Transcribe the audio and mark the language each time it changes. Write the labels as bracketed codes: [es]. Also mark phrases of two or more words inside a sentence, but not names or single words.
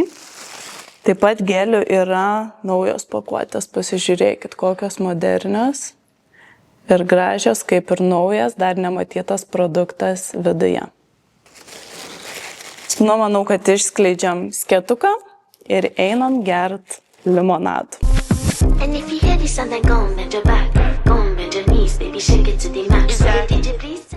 [lt] Taip pat gelių yra naujos pakuotės. Pasižiūrėkit, kokios modernios ir gražios, kaip ir naujas, dar nematytas produktas viduje. Manau, kad išskleidžiam skėtuką ir einam gert limonadų. [en] And if you hear this and then go and bend your back, go and bend your knees, baby, shake it to the max.